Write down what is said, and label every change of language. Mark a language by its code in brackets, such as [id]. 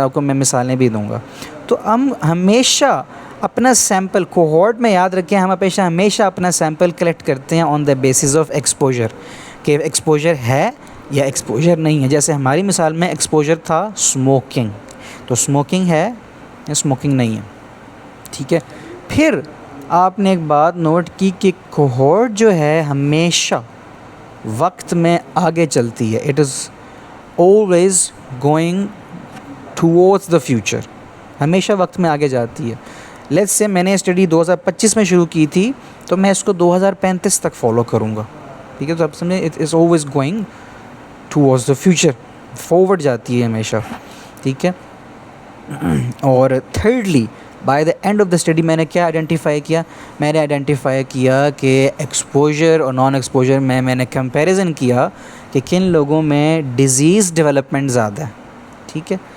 [ur] آپ کو میں مثالیں بھی دوں گا. تو ہم ہمیشہ اپنا سیمپل کوہورٹ میں یاد رکھیں، ہم ہمیشہ اپنا سیمپل کلیکٹ کرتے ہیں [en] on the basis of exposure, [ur] کہ ایکسپوجر ہے یا ایکسپوجر نہیں ہے. جیسے ہماری مثال میں ایکسپوجر تھا اسموکنگ، تو اسموکنگ ہے یا اسموکنگ نہیں ہے. ٹھیک ہے. پھر آپ نے ایک بات نوٹ کی کہ کوہورٹ جو ہے ہمیشہ وقت میں آگے چلتی ہے. [en] It is always going towards the future. [ur] ہمیشہ وقت میں آگے جاتی ہے. [en] لیٹس سے [ur] میں نے اسٹڈی 2025 میں شروع کی تھی، تو میں اس کو 2035 تک فالو کروں گا. ٹھیک ہے. تو آپ سمجھیں [en] It is always going towards the future. [ur] Forward جاتی ہے ہمیشہ. ٹھیک ہے. اور [en] thirdly by the end of the study [ur] میں نے کیا آئیڈینٹیفائی کیا؟ میں نے آئیڈینٹیفائی کیا کہ ایکسپوجر اور نان ایکسپوجر میں نے کمپیریزن کیا کہ کن لوگوں میں ڈیزیز ڈیولپمنٹ زیادہ ہے. ٹھیک ہے.